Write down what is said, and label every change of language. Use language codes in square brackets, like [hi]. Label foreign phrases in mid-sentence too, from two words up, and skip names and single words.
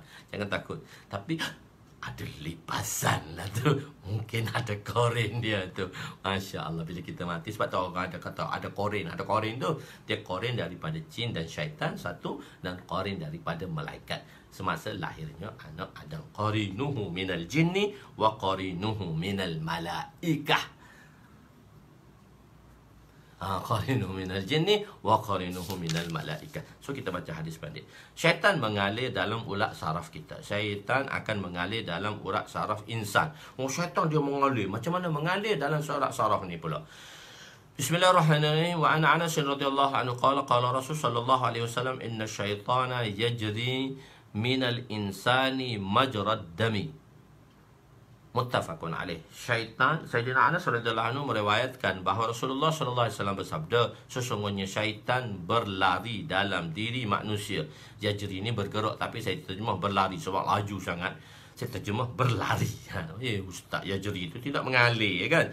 [ms] Jangan takut. Tapi ada lipasan lah tu. Mungkin ada korin dia tu. [ar] ما شاء الله, [ms] bila kita mati. Sebab tu orang ada kata ada korin. Ada korin tu, dia korin daripada jin dan syaitan satu, dan korin daripada malaikat. Semasa lahirnya anak Adam, [ar] قرينه من الجن وقرينه من الملائكة. قرينه من الجن وقرينه من الملائكة. [ms] So kita baca hadis pendek. Syaitan mengalir dalam urat saraf kita. Syaitan akan mengalir dalam urat saraf insan. Syaitan dia mengalir. Macam mana mengalir dalam urat saraf ni pula? Bismillahirrahmanirrahim. [ar] وعن أنس رضي الله عنه قال رسول صلى الله عليه وسلم إن الشيطان يجري من الإنسان مجرى الدم. متفق عليه. [ms] Syaitan, Sayyidina Anas [ar] رضي الله عنه [ms] meriwayatkan bahawa Rasulullah [ar] صلى الله عليه وسلم [ms] bersabda, sesungguhnya syaitan berlari dalam diri manusia. Yajri ini bergerak, tapi saya terjemah berlari sebab laju sangat. Saya terjemah berlari. Ustaz, yajri itu tidak mengalir kan?